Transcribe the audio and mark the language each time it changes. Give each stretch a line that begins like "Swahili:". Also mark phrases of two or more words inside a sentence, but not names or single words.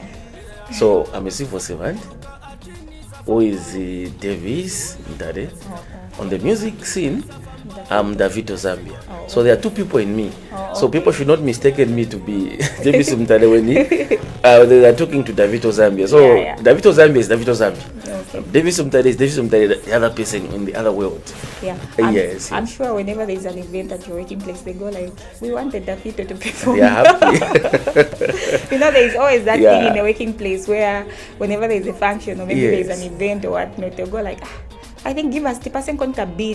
English: So I'm a civil servant who is Davis Ndade. On the music scene, I'm Davito Zambia. So there are two people in me. So people should not mistaken me to be Davis Mtale when they are talking to Davito Zambia. So Davito Zambia is Davito Zambia. Davis Mtale is Davis Mtale, the other person in the other world. Yeah. Yes. I'm sure whenever there's an event at your working place, they go like, we wanted Davito to perform. They are happy. There's always that thing in the working place where whenever there's a function or maybe there's an event or whatnot, they'll go like, I think give us the person contact a beach,